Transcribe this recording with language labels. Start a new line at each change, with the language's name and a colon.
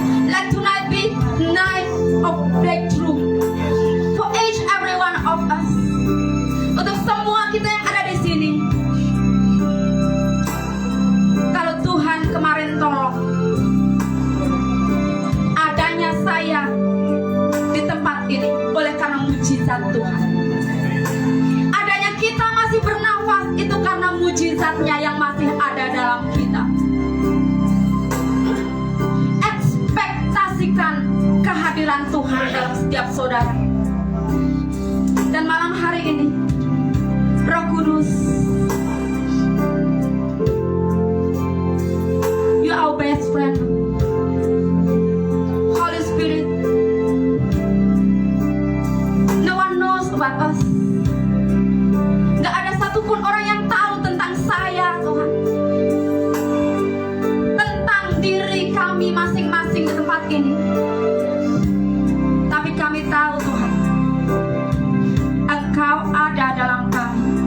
English: Let tonight be night of breakthrough for each every one of us.
Indonesian: Untuk semua kita yang ada di sini. Kalau Tuhan kemarin tolong, adanya saya di tempat ini oleh karena mujizat Tuhan. Adanya kita masih bernafas itu karena mujizatnya yang masih ada dalam kita. Ekspektasikan kehadiran Tuhan dalam setiap saudara. Dan malam hari ini, Roh Kudus,
English: you are our best friend. Holy Spirit, no one knows about us.
Indonesian: Gak ada satupun orang yang tahu tentang saya, Tuhan, tentang diri kami masing-masing di tempat ini. Tapi kami tahu, Tuhan, Engkau ada dalam kami.